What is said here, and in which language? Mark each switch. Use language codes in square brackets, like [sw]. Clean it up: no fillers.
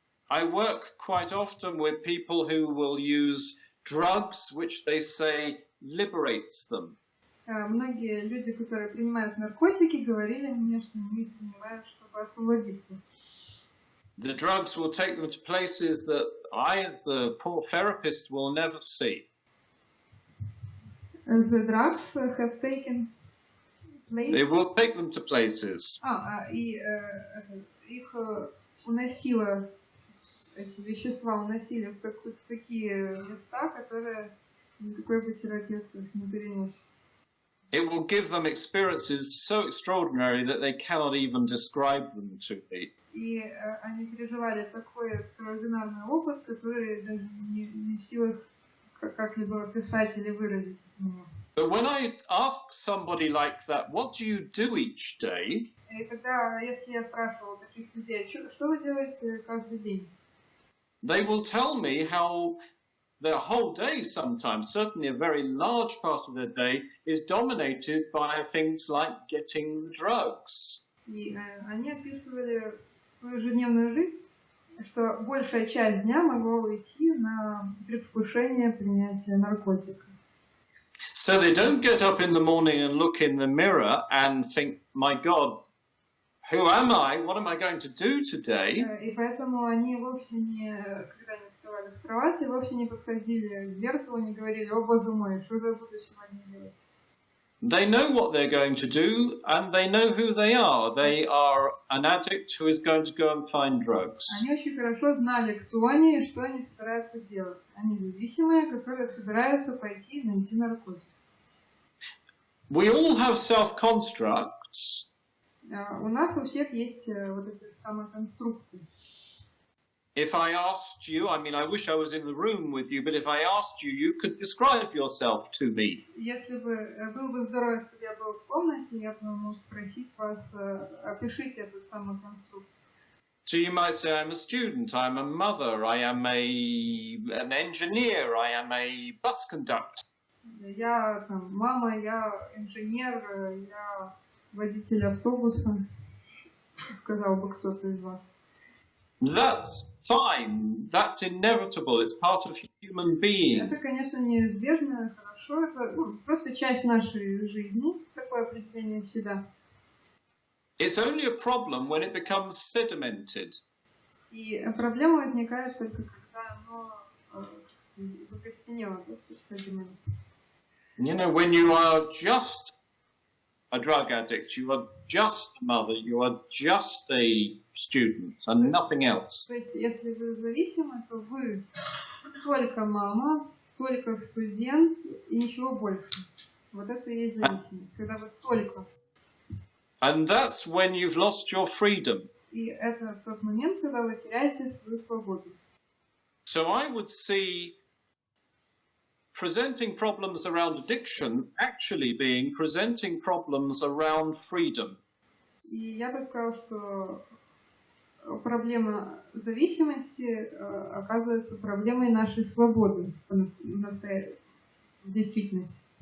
[en] I work quite often with people who will use drugs which they say liberates them. [ru] Многие люди, которые принимают наркотики, говорили мне, что они их принимают, чтобы освободиться. [en] The drugs will take them to places that I, as the poor therapist, will never see. The drugs have taken place. They will take them to places. [ru] И их уносило, эти вещества уносили в такие места, которые никакой бы терапевт их не перенес. [en] It will give them experiences so extraordinary that they cannot even describe them to me. [ru] И они переживали такой экстраординарный опыт, который даже не в силах как-либо описать или выразить. [en] But when I ask somebody like that, what do you do each day? [ru] И тогда, если я спрашивала таких людей, что вы делаете каждый день? [en] They will tell me how their whole day sometimes, certainly a very large part of their day, is dominated by things like getting the drugs. [ru] И они описывали свою ежедневную жизнь, что большая часть дня могла уйти на предвкушение принятия наркотиков. [en] So they don't get up in the morning and look in the mirror and think, my God, who am I? What am I going to do today? [ru] И поэтому они вовсе не, когда они вставали с кровати, вовсе не подходили к зеркалу, не говорили, о боже мой, что я буду сегодня делать? [en] They know what they're going to do, and they know who they are. They are an addict who is going to go and find drugs. [ru] Они очень хорошо знали, кто они и что они собираются делать. Они зависимые, которые собираются пойти и найти наркотик. [en] We all have self-constructs. [ru] У нас у всех есть вот эти самоконструкции. [en] If I asked you, I mean, I wish I was in the room with you, but if I asked you, you could describe yourself to me. [ru] Если бы был бы здоров, если я был в комнате, я бы мог спросить вас, опишите этот самоконструкт. [en] So you might say, I'm a student, I'm a mother, I am an engineer, I am a bus conductor. [ru] Я там мама, я инженер, я водитель автобуса, сказал бы кто-то из вас. [en] That's fine. That's inevitable. It's part of human being. [ru] Это, конечно, неизбежно, хорошо. Это просто часть нашей жизни, такое определение себя. [en] It's only a problem when it becomes sedimented. [ru] И проблема возникает только когда оно закостенело, sediment. [en] You know, when you are just a drug addict, you are just a mother, you are just a student and nothing else. [ru] То есть, если вы зависимы, то вы только мама, только студент и ничего больше. Вот это и есть зависимость, когда вы только. [en] And that's when you've lost your freedom. [ru] И это тот момент, когда вы теряете свою свободу. [en] So I would see presenting problems around addiction actually being presenting problems around freedom. [ru] И я бы сказала, что проблема зависимости оказывается проблемой нашей свободы в действительности.